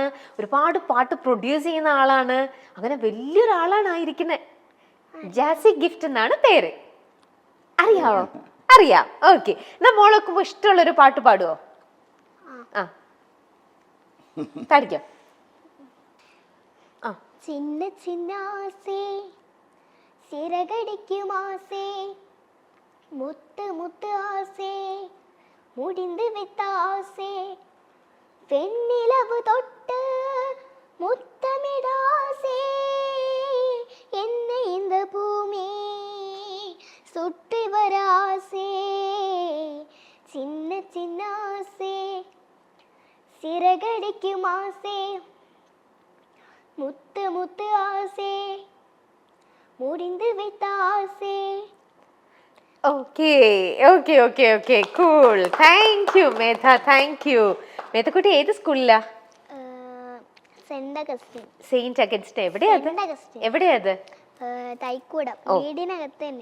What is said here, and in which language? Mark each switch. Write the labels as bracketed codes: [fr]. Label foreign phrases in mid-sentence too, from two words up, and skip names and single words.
[ml] ഒരുപാട് പാട്ട് പ്രൊഡ്യൂസ് ചെയ്യുന്ന ആളാണ്. അങ്ങനെ വലിയൊരാളാണ് ആയിരിക്കുന്നത്. ജാസി ഗിഫ്റ്റ് എന്നാണ് പേര്. അറിയാവോ? അറിയാം. ഓക്കെ. എന്നാ മോളൊക്കെ ഇഷ്ടമുള്ളൊരു പാട്ട് പാടുവോ? ആ, പാടിക്കോ. [ta] சின்ன சின்ன ஆசை சிறகடிக்கும் ஆசை முத்து முத்து ஆசை முடிந்து விட்ட ஆசை வெண்ணிலவு தொட்டு முத்தமிட ஆசை என்ன இந்த பூமி சுற்றி வர ஆசை சின்ன சின்ன ஆசை சிறகடிக்கும் ஆசை முத்து முத்து ஆசை முடிந்து விட்ட ஆசை. [ml] ഓക്കെ ഓക്കെ ഓക്കെ ഓക്കെ കൂൾ. [en] thank you [ml] മേധ, [en] thank you. [ml] മേധക്കുട്ടി ഏത് സ്കൂളിലാ? സെന്റ് അഗസ്റ്റിൻ. സെയിന്റ് അഗസ്റ്റിൻ. എവിടെയത്? എവിടെയത്? തൈക്കൂടം. വീടിനകത്ത് തന്നെ.